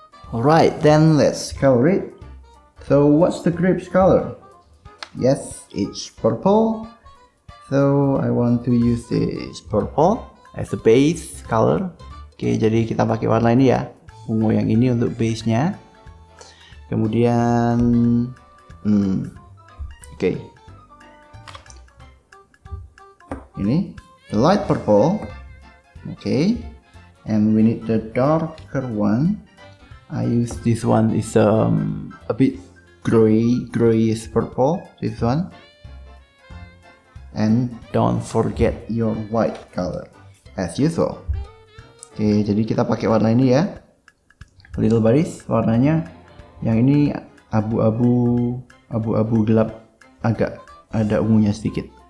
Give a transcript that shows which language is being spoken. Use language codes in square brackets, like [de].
[en] Alright, then let's color it. So what's the grape's color? Yes, it's purple. So I want to use this purple as a base color. [id] Oke, jadi kita pakai warna ini ya, ungu yang ini untuk base-nya. Kemudian oke. ini [en] the light purple. Okay, and we need the darker one. I use this one, is a bit grayish purple, this one. And don't forget your white color as usual. [id] Oke, jadi kita pakai warna ini ya, [en] little buddies. [id] Warnanya yang ini abu-abu gelap, agak ada ungunya sedikit.